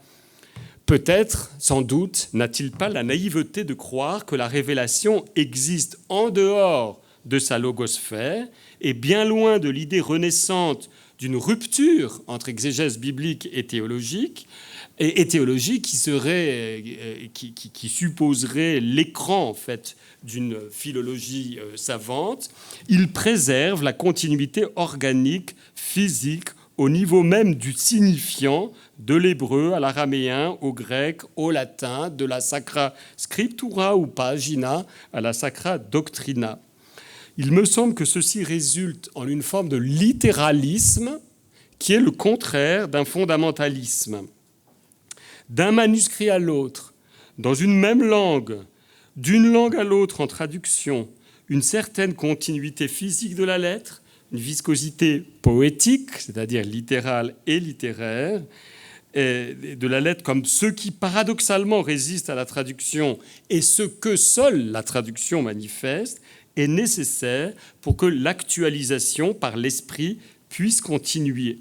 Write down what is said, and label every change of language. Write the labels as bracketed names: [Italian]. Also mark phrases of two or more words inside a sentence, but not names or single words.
[French] Peut-être, sans doute, n'a-t-il pas la naïveté de croire que la révélation existe en dehors de sa logosphère et bien loin de l'idée renaissante d'une rupture entre exégèse biblique et théologique qui supposerait l'écran en fait d'une philologie savante. Il préserve la continuité organique, physique, au niveau même du signifiant, de l'hébreu à l'araméen, au grec, au latin, de la [Latin] sacra scriptura [French] ou pagina à la [Latin] sacra doctrina. [French] Il me semble que ceci résulte en une forme de littéralisme qui est le contraire d'un fondamentalisme. D'un manuscrit à l'autre, dans une même langue, d'une langue à l'autre en traduction, une certaine continuité physique de la lettre, une viscosité poétique, c'est-à-dire littérale et littéraire, de la lettre comme ce qui paradoxalement résiste à la traduction et ce que seule la traduction manifeste est nécessaire pour que l'actualisation par l'esprit puisse continuer.